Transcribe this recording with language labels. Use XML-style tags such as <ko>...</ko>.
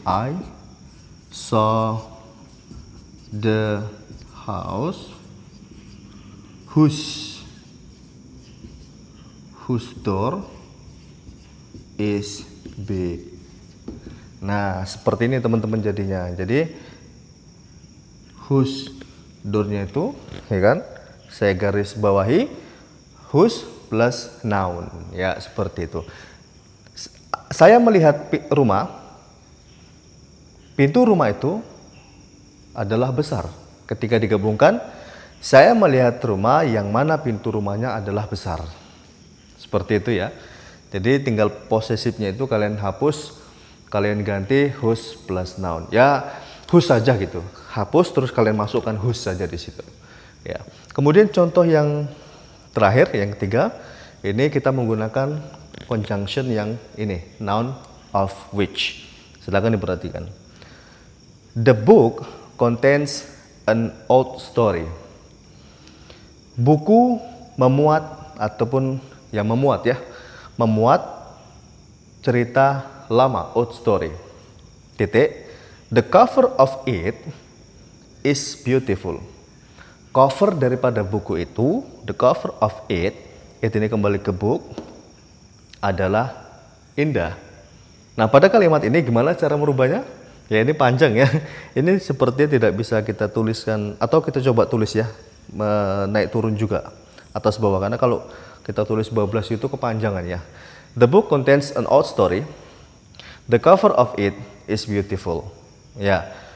<en>I saw the house whose door is big.</en> <id>Nah, seperti ini teman-teman jadinya. Jadi whose door-nya itu ya kan? Saya garis bawahi whose plus noun ya, seperti itu. Saya melihat rumah, pintu rumah itu adalah besar. Ketika digabungkan, saya melihat rumah yang mana pintu rumahnya adalah besar. Seperti itu ya. Jadi tinggal posesifnya itu kalian hapus, kalian ganti whose plus noun. Ya, whose saja gitu. Hapus terus kalian masukkan whose saja di situ. Ya. Kemudian contoh yang terakhir, yang ketiga, ini kita menggunakan conjunction yang ini, noun of which. Silakan diperhatikan.</id> <en>The book contains an old story.</en> <id>Buku memuat ataupun yang memuat ya, memuat cerita lama, old story.</id> <en>The cover of it is beautiful.</en> <id>Cover daripada buku itu,</id> <en>the cover of it</en> <id>ini kembali ke book, adalah indah. Nah, pada kalimat ini gimana cara merubahnya? Ya, ini panjang ya. Ini sepertinya tidak bisa kita tuliskan, atau kita coba tulis ya, naik turun juga atas bawah, karena kalau kita tulis bablas itu kepanjangan ya.</id> <en>The book contains an old story. The cover of it is beautiful. Ya,</en>